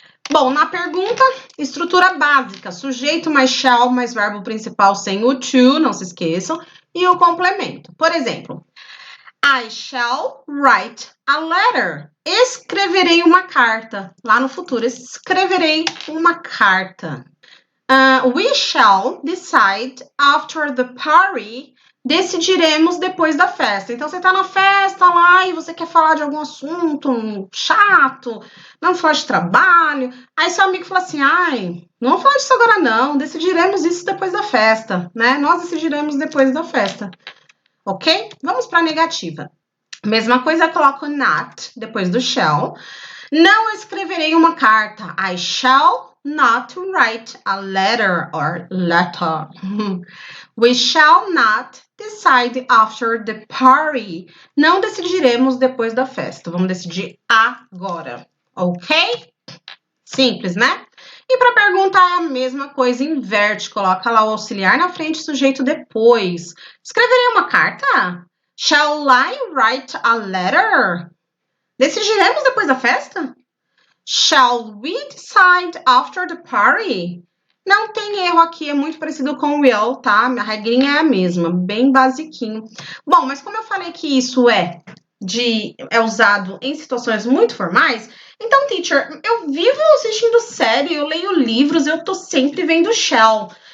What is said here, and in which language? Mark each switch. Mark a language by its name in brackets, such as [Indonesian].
[Portuguese] Bom, na pergunta, estrutura básica, sujeito mais shall, mais verbo principal sem o to, não se esqueçam, e o complemento. Por exemplo, [English] I shall write a letter. [Portuguese] Escreverei uma carta. Lá no futuro, escreverei uma carta. [English] We shall decide after the party. [Portuguese] Decidiremos depois da festa. Então, você tá na festa lá e você quer falar de algum assunto chato, não falar de trabalho. Aí seu amigo fala assim, ai, não vamos falar disso agora não, decidiremos isso depois da festa, né? Nós decidiremos depois da festa, ok? Vamos para a negativa. Mesma coisa, eu coloco not depois do shall. Não escreverei uma carta. [English] I shall not write a letter or letter. We shall not decide after the party. [Portuguese] Não decidiremos depois da festa. Vamos decidir agora, ok? Simples, né? E para perguntar é a mesma coisa, inverte. Coloca lá o auxiliar na frente, sujeito depois. Escreverei uma carta? [English] Shall I write a letter? [Portuguese] Decidiremos depois da festa? [English] Shall we decide after the party? [Portuguese] Não tem erro aqui, é muito parecido com will, tá? A regrinha é a mesma, bem basiquinho. Bom, mas como eu falei que isso é é usado em situações muito formais. Então, teacher, eu vivo assistindo série, eu leio livros, eu tô sempre vendo shall.